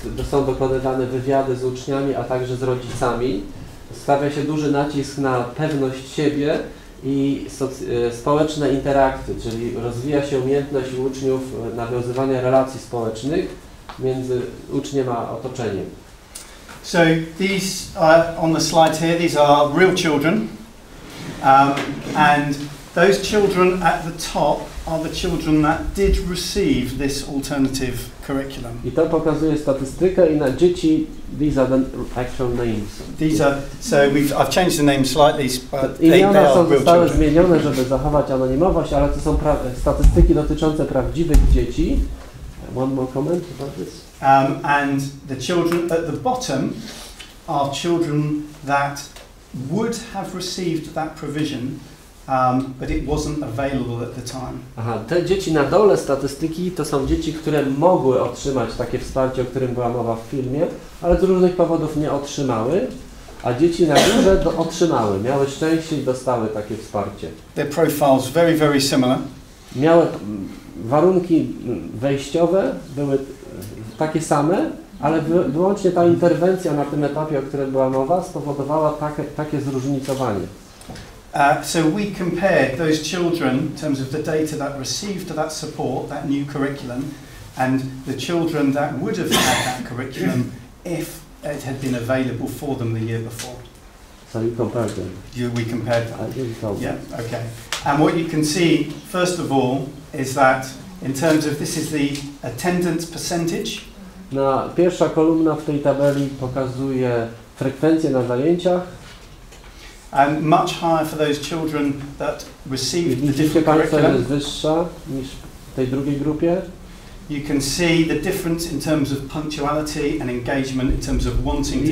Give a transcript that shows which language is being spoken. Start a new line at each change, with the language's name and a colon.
Polish: Są dokonywane wywiady z uczniami, a także z rodzicami. Stawia się duży nacisk na pewność siebie i społeczne interakcje, czyli rozwija się umiejętność uczniów nawiązywania relacji społecznych między uczniem a otoczeniem.
English: So these on the slide here, these are real children, and those children at the top are the children that did receive this alternative curriculum.
Polish: I to pokazuje statystykę i na dzieci,
English: these are the actual names. These are, so I've changed the name slightly, but
Polish: imiona zostały zmienione, żeby zachować anonimowość, ale to są statystyki dotyczące prawdziwych dzieci.
English: One more comment about this. And the children at the bottom are children that would have received that provision, but it wasn't available at the time.
Polish: Aha, te dzieci na dole statystyki to są dzieci, które mogły otrzymać takie wsparcie, o którym była mowa w filmie, ale z różnych powodów nie otrzymały. a dzieci na górze otrzymały, miały szczęście i dostały takie wsparcie.
English: Their profiles very, very similar.
Polish: Miały warunki wejściowe, były takie same, ale wyłącznie ta interwencja na tym etapie, o którym była mowa, spowodowała takie zróżnicowanie.
English: So we compared those children in terms of the data that received that support, that new curriculum, and the children that would have had that curriculum if it had been available for them the year before. So you compared them? We compared them. I didn't tell them. Yeah, okay. And what you can see, first of all, is that in terms of this is the attendance percentage.
Polish: Pierwsza kolumna w tej tabeli pokazuje frekwencję na zajęciach.
English: And much higher for those children that received the
Polish: Widzicie
English: different
Polish: Państwo,
English: curriculum.
Polish: jest wyższa niż w tej drugiej grupie.
English: You can see the difference in terms of punctuality and engagement, in terms of wanting to